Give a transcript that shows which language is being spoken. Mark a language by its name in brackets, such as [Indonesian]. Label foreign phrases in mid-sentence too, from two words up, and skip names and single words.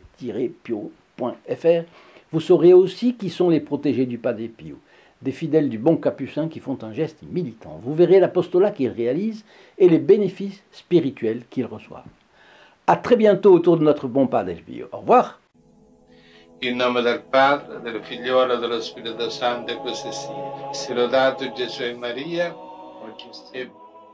[French] Vous saurez aussi qui sont les protégés du Padre Pio. des fidèles du bon capucin qui font un geste militant. Vous verrez l'apostolat qu'ils réalisent et les bénéfices spirituels qu'ils reçoivent. A très bientôt autour de notre bon Padre Pio. Au revoir. [Italian] In nome del Padre, del Figliolo e dello Spirito Santo, e così sia. Sia lodato Gesù e Maria, oggi e